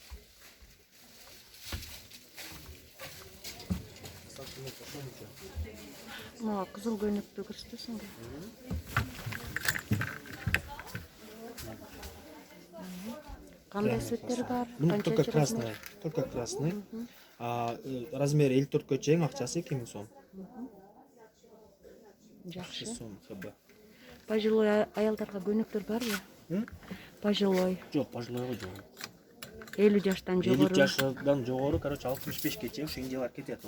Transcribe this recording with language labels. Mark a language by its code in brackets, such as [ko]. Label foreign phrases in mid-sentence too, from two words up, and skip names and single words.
[ky] Мага кызыл көйнөктү көрсөтөсүңбү? Кандай цветтери бар? [ru] Бунун только красный, только красный. [ky] Размери 54ке чейин, акчасы 2000 сом. Жакшы. Сом ФБ. Пожилой аялдарга көйнөктөр барбы? Пожилой. Жок, пожилойго жок. 50 жаштан 50 жогору. жаштан жогору, короче, 65ке чейин ушу индиялар кетет.